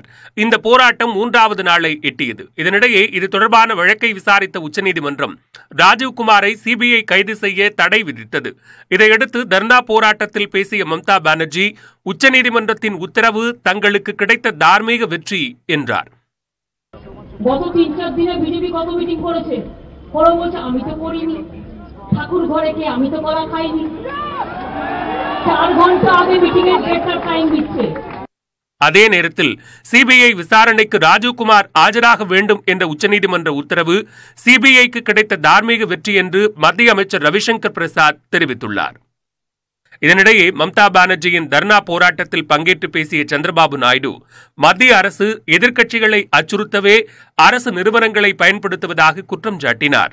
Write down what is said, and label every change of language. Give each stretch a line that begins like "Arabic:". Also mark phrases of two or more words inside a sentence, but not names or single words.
Tamil: இந்த போராட்டம் 3வது நாளை எட்டியது. இதனிடையே இது தொடர்பான வழக்கை விசாரித்த உச்சநீதிமன்றம் ராஜீவ்குமாரை சிபிஐ கைது செய்ய தடை விதித்தது. இதையடுத்து தர்ணா போராட்டத்தில் பேசிய மம்தா பானர்ஜி, உச்சநீதிமன்றத்தின் உத்தரவு தங்களுக்கு கிடைத்த தார்மீக வெற்றி என்றார்.
Bangla: গত 3-4 দিনে বিজেপি কত মিটিং করেছে, পরে বলছে আমি তো করিনি, ঠাকুর ঘরে কে আমি তো কলা খাইনি, 4 ঘন্টা আগে মিটিং এর ডেটটার টাইম দিচ্ছে.
Tamil: அதே நேரத்தில் சிபிஐ விசாரணைக்கு ராஜீவ்குமார் ஆஜராக வேண்டும் என்ற உச்சநீதிமன்ற உத்தரவு சிபிஐக்கு கிடைத்த தார்மீக வெற்றி என்று மத்திய அமைச்சர் ரவிசங்கர் பிரசாத் தெரிவித்துள்ளார். இதனிடையே மம்தா பானர்ஜியின் தர்ணா போராட்டத்தில் பங்கேற்று பேசிய சந்திரபாபு நாயுடு, மத்திய அரசு எதிர்க்கட்சிகளை அச்சுறுத்தவே அரசு நிறுவனங்களை பயன்படுத்துவதாக குற்றம் சாட்டினார்.